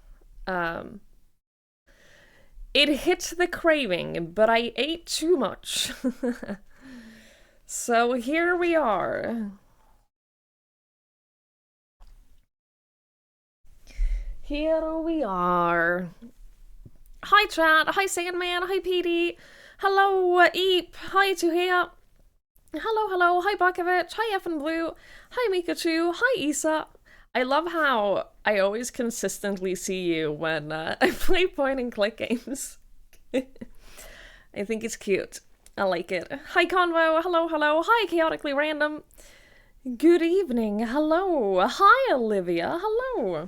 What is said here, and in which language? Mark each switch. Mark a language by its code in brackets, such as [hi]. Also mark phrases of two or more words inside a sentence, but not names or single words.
[en] It hit the craving, but I ate too much. So here we are. Here we are. Hi chat, hi Sandman, hi PD, hello Eep, hi Tuhea, hello, hi Bakovic, hi F and Blue, hi Mikachu, hi Isa. I love how I always consistently see you when I play point and click games. I think it's cute. I like it. Hi Convo, hello, hi Chaotically Random. Good evening, hello, hi Olivia, hello.